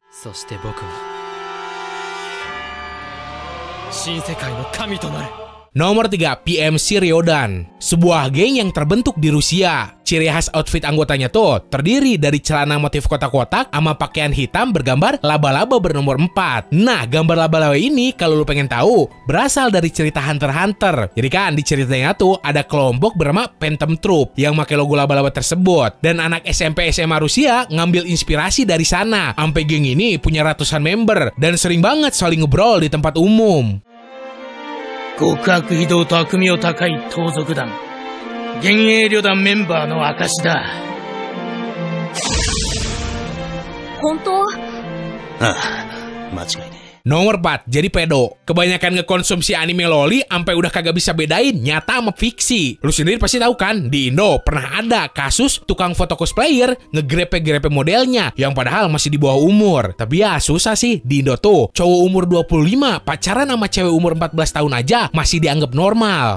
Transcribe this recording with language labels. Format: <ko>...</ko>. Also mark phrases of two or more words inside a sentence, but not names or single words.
<ja>そして僕は新世界の神となる。</ja> <id>Nomor 3, PMC Ryodan. Sebuah geng yang terbentuk di Rusia. Ciri khas outfit anggotanya tuh terdiri dari celana motif kotak-kotak sama pakaian hitam bergambar laba-laba bernomor 4. Nah, gambar laba-laba ini kalau lu pengen tahu berasal dari cerita Hunter x Hunter. Jadi kan di ceritanya tuh ada kelompok bernama Phantom Troop yang pakai logo laba-laba tersebut. Dan anak SMP SMA Rusia ngambil inspirasi dari sana. Sampai geng ini punya ratusan member dan sering banget saling ngobrol di tempat umum.</id> <ja>極悪非道と悪名高い盗賊団幻影旅団メンバーの証だ。本当？ああ、間違いね。</ja> <id>Nomor 4, jadi pedo. Kebanyakan ngekonsumsi anime loli sampai udah kagak bisa bedain nyata sama fiksi. Lu sendiri pasti tahu kan, di Indo pernah ada kasus tukang foto cosplayer ngegrepe-grepe modelnya yang padahal masih di bawah umur. Tapi ya susah sih di Indo tuh. Cowok umur 25 pacaran sama cewek umur 14 tahun aja masih dianggap normal.</id>